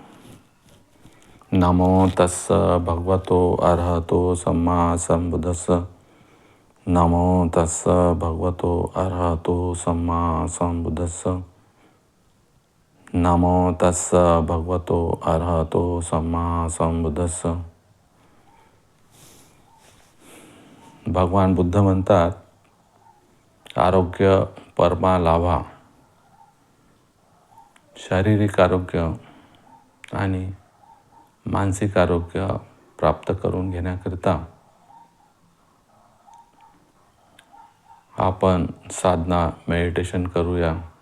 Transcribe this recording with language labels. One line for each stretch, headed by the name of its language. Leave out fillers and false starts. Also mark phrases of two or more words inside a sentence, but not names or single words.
Pali: नमो तस्स भगवतो अरहतो सम्मा संबुद्धस्स. नमो तस्स भगवतो अरहतो सम्मा संबुद्धस्स. नमो तस्स भगवतो अरहतो सम्मा संबुद्धस्स.
Marathi: भगवान बुद्ध म्हणतात,
Pali: आरोग्य परमा लाभा.
Marathi: शारीरिक आरोग्य आणि मानसिक आरोग्य प्राप्त करून घेण्याकरिता आपण साधना मेडिटेशन करूया.